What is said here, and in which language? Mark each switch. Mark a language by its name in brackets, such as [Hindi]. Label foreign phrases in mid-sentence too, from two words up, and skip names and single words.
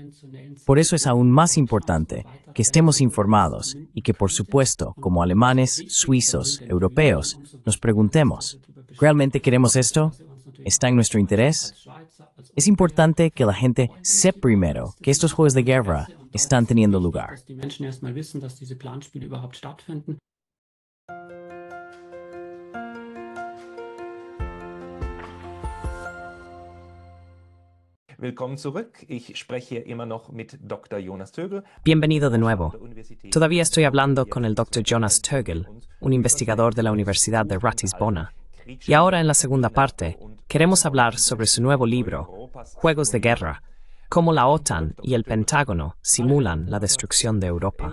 [Spanish] Por eso es aún más importante que estemos informados y que, por supuesto, como alemanes, suizos, europeos, nos preguntemos, ¿realmente queremos esto? ¿Está en nuestro interés? Es importante que la gente sepa primero que estos juegos de guerra están teniendo lugar. [German] Willkommen zurück. Ich spreche hier immer noch mit Dr. Jonas Tögel. [Spanish] Bienvenido de nuevo. Todavía estoy hablando con el Dr. Jonas Tögel, un investigador de la Universidad de Ratisbona. Y ahora en la segunda parte, queremos hablar sobre su nuevo libro, Juegos de Guerra, cómo la OTAN y el Pentágono simulan la destrucción de Europa.